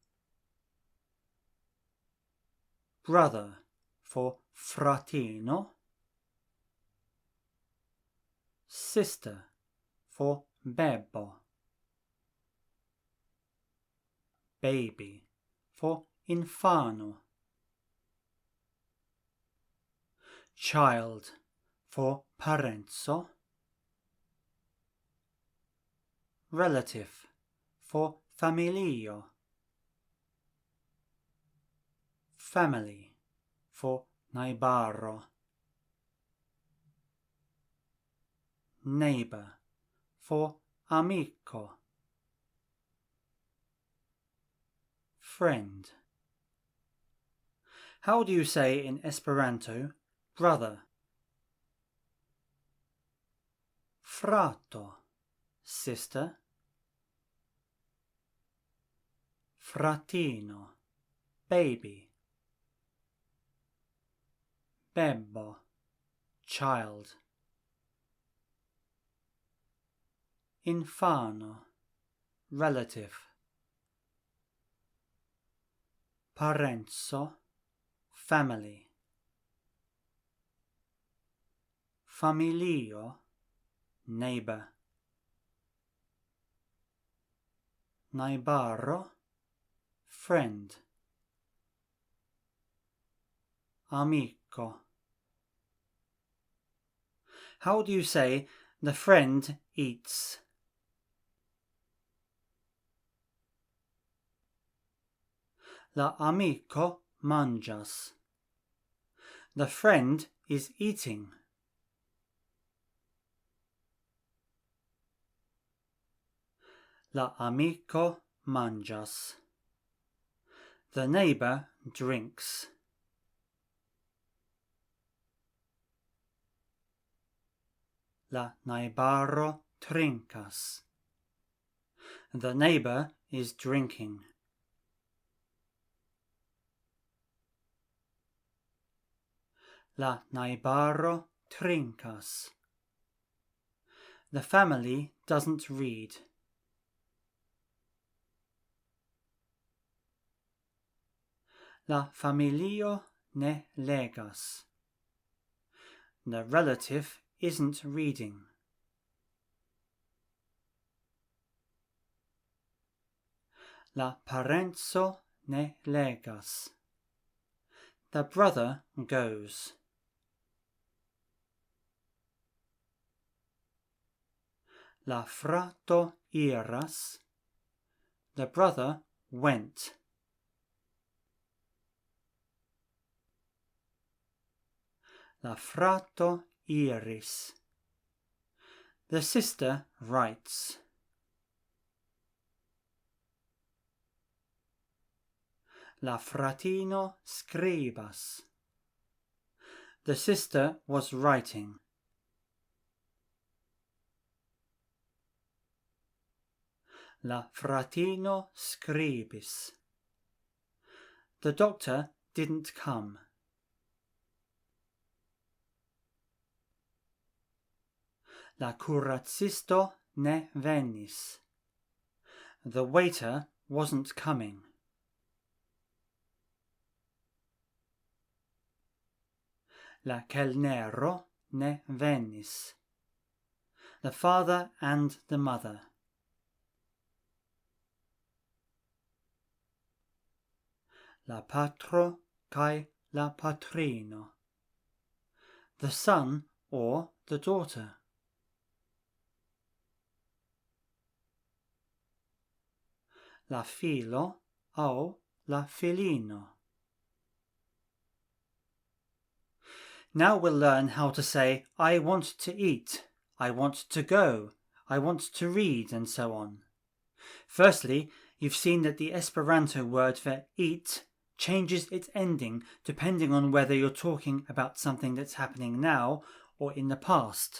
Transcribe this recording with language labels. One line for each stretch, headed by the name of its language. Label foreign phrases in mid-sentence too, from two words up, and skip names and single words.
English: Brother for fratino, sister for bebo, baby for infano, child for parenco, relative for familio, family for najbaro, neighbour for amiko, friend. How do you say in Esperanto brother?
Esperanto: Frato, sister. Fratino, baby. Bebo, child. Infano, relative. Parenco, family. Familio, neighbour. Najbaro,
English: friend.
Esperanto: Amiko.
English: How do you say the friend eats?
Esperanto: La amiko manĝas.
English: The friend is eating.
Esperanto: La amiko manĝas.
English: The neighbour drinks.
Esperanto: La najbaro trinkas.
English: The neighbour is drinking.
Esperanto: La najbaro trinkas.
English: The family doesn't read.
Esperanto: La familio ne legas.
English: The relative isn't reading.
Esperanto: La parenco ne legas.
English: The brother goes.
Esperanto: La frato iras.
English: The brother went.
Esperanto: La frato iris.
English: The sister writes.
Esperanto: La fratino skribas.
English: The sister was writing.
Esperanto: La fratino skribis.
English: The doctor didn't come.
Esperanto: La kuracisto ne venis.
English: The waiter wasn't coming.
Esperanto: La kelnero ne venis.
English: The father and the mother.
Esperanto: La patro kai la patrino.
English: The son or the daughter.
Esperanto: La filo au la filino.
English: Now we'll learn how to say I want to eat, I want to go, I want to read, and so on. Firstly, you've seen that the Esperanto word for eat changes its ending depending on whether you're talking about something that's happening now or in the past.